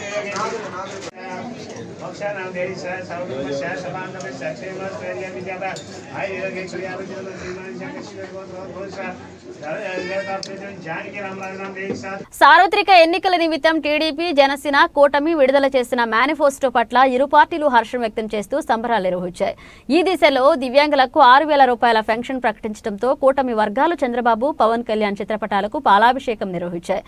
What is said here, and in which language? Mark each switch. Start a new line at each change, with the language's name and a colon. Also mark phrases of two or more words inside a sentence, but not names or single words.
Sanskrit: मोक्ष नागेश सौम्य सभान क्षेम स्थैर्य विजय आयुर्वेद
Telugu: సార్వత్రిక ఎన్నికల నిమిత్తం టీడీపీ, జనసేన కూటమి విడుదల చేసిన మేనిఫెస్టో పట్ల ఇరు పార్టీలు హర్షం వ్యక్తం చేస్తూ సంబరాలు నిర్వహించాయి. ఈ దిశలో దివ్యాంగులకు 6,000 రూపాయల పెన్షన్ ప్రకటించడంతో కూటమి వర్గాలు చంద్రబాబు, పవన్ కళ్యాణ్ చిత్రపటాలకు పాలాభిషేకం నిర్వహించాయి.